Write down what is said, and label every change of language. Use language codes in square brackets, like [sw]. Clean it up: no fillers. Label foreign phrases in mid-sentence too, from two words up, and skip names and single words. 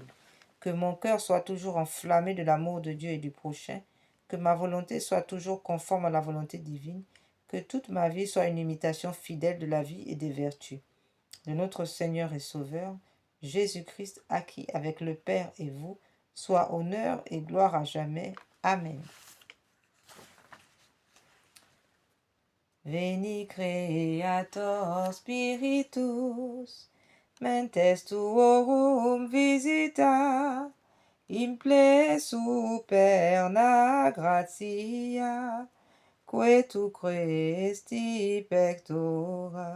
[fr] Que mon cœur soit toujours enflammé de l'amour de Dieu et du prochain. Que ma volonté soit toujours conforme à la volonté divine. Que toute ma vie soit une imitation fidèle de la vie et des vertus de notre Seigneur et Sauveur, Jésus-Christ, à qui, avec le Père et vous, soit honneur et gloire à jamais. Amen. [la] Veni Creator Spiritus, mentes tuorum visita, imple superna gratia, que tu cresti pectora.